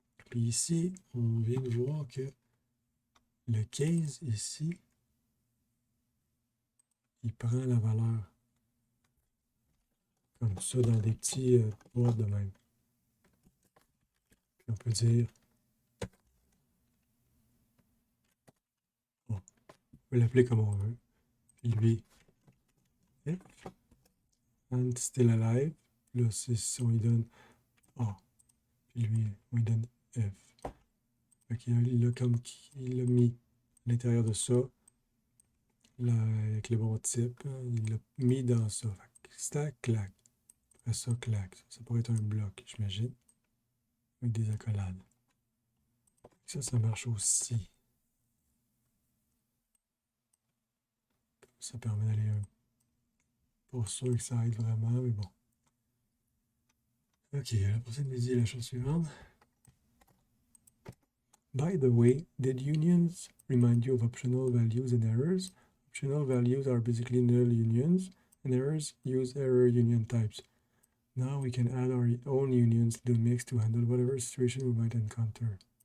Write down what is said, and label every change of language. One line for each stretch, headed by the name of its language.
French: Puis ici, on vient de voir que le case ici, il prend la valeur comme ça dans des petits boîtes de même. Puis on peut dire, bon, on peut l'appeler comme on veut. Puis lui, F,
English: and still alive.
French: Là, si on lui donne A. Puis lui, on lui donne F. Fait il a mis à l'intérieur de ça, là, avec le bon type, hein, il l'a mis dans ça. Stack, clac. Après ça, clac. Ça pourrait être un bloc, j'imagine. Avec des accolades. Ça marche aussi. Ça permet d'aller pas sûr que ça aide vraiment, mais bon. Ok, la prochaine nous dit la chose suivante.
English: By the way, did unions remind you of optional values and errors? Optional values are basically null unions, and errors use error union types. Now we can add our own unions to the mix to handle whatever situation we might encounter.